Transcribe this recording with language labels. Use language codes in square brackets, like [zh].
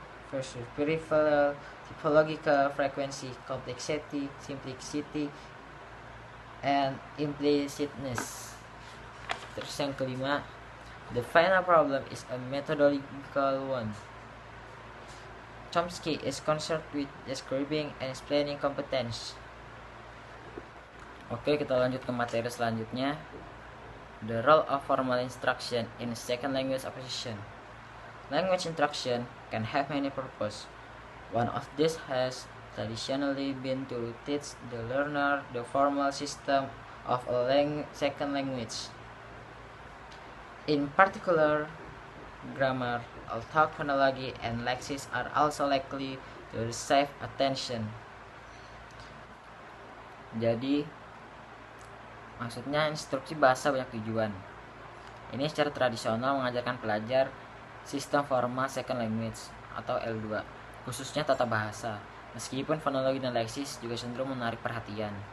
[en] First, peripheral, typological frequency, complexity, simplicity, and implicitness. [id] Terus yang kelima, [en] The final problem is a methodological one. Chomsky is concerned with describing and explaining competence. [id] Oke, kita lanjut ke materi selanjutnya. [en] The role of formal instruction in second language acquisition. Language instruction can have many purposes. One of these has traditionally been to teach the learner the formal system of a second language. In particular, grammar, although phonology and lexis are also likely to receive attention. [id] Jadi, maksudnya instruksi bahasa banyak tujuan. Ini secara tradisional mengajarkan pelajar sistem formal second language atau L2, khususnya tata bahasa. Meskipun fonologi dan leksis juga cenderung menarik perhatian.